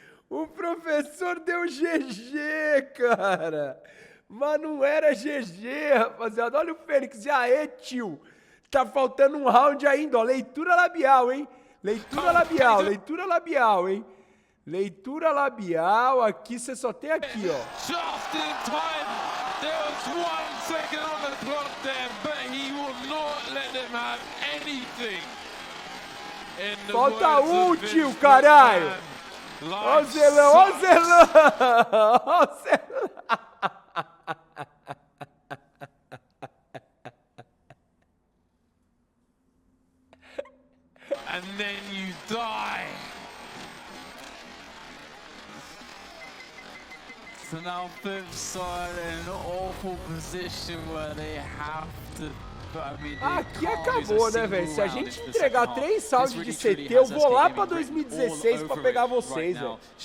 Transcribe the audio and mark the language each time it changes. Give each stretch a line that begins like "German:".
Portuguese: O professor deu GG, cara! Mas não era GG, rapaziada! Olha o Fênix, e aê, tio! Tá faltando um round ainda, ó, leitura labial, hein? Leitura labial, leitura labial, hein? Leitura labial, aqui você só tem aqui, ó.
English: Just in time. There was 1 second on the clock there, but he will not let them have anything.
Portuguese: Falta tio, caralho. Ó o Zelão, ó o Zelão, ó o Zelão.
English: And then you die. So now FLIPSID in an awful position where they have to.
Portuguese: Aqui acabou, né, velho? Se a gente entregar 3 rounds de CT, eu vou lá pra 2016 pra pegar vocês, velho.